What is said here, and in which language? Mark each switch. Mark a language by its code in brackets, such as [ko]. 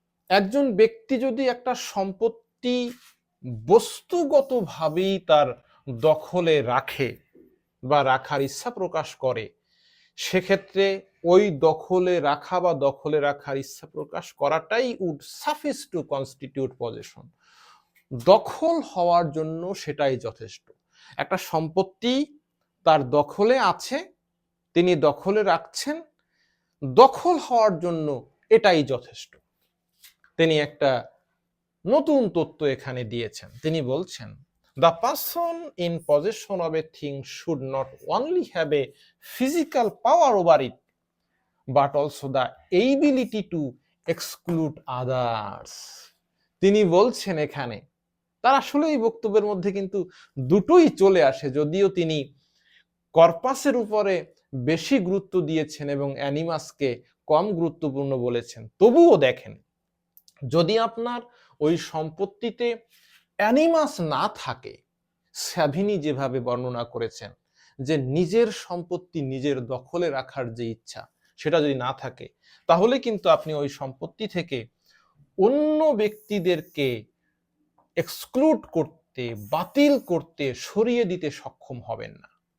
[bn] একজন ব্যক্তি যদি একটা সম্পত্তি বস্তুগতভাবেই তার দখলে রাখে বা রাখার ইচ্ছা প্রকাশ করে, সেক্ষেত্রে ওই দখলে রাখা বা দখলে রাখার ইচ্ছা প্রকাশ করাটাই [en] Would suffice to constitute possession. [bn] দখল হওয়ার জন্য সেটাই যথেষ্ট। একটা সম্পত্তি তার দখলে আছে, তিনি দখলে রাখছেন, দখল হওয়ার জন্য এটাই যথেষ্ট। তিনি একটা নতুন তত্ত্ব এখানে দিয়েছেন। তিনি বলছেন, [en] the person in possession of a thing should not only have a physical power over it, but also the ability to exclude others. [bn] তিনি বলছেন এখানে, তার আসলে এই বক্তব্যের মধ্যে কিন্তু দুটোই চলে আসে, যদিও তিনি কর্পাসের উপরে বেশি গুরুত্ব দিয়েছেন এবং অ্যানিমাসকে কম গুরুত্বপূর্ণ বলেছেন। তবুও দেখেন, যদি আপনার ওই সম্পত্তিতে অ্যানিমাস না থাকে, স্যাভিনি যেভাবে বর্ণনা করেছেন যে নিজের সম্পত্তি নিজের দখলে রাখার যে ইচ্ছা, সেটা যদি না থাকে, তাহলে কিন্তু আপনি ওই সম্পত্তি থেকে অন্য ব্যক্তিদেরকে এক্সক্লুড করতে, বাতিল করতে, সরিয়ে দিতে সক্ষম হবেন না।